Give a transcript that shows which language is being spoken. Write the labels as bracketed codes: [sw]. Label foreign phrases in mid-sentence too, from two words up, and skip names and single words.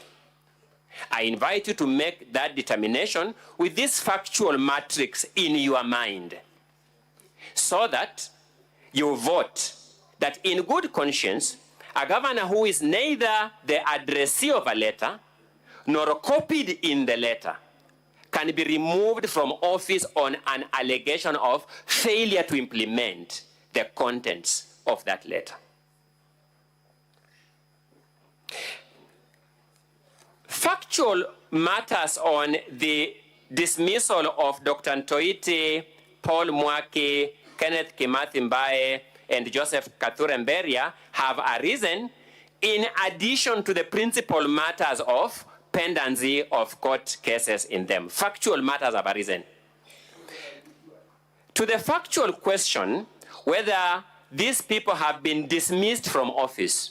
[en] I invite you to make that determination with this factual matrix in your mind, so that you vote that in good conscience, a governor who is neither the addressee of a letter nor copied in the letter can be removed from office on an allegation of failure to implement the contents of that letter. Factual matters on the dismissal of Dr. Ntoiti, Paul Mwaki, Kenneth Kimathi Mbae, and Joseph Kathure Mberia have arisen in addition to the principal matters of pendency of court cases in them. Factual matters have arisen. To the factual question whether these people have been dismissed from office.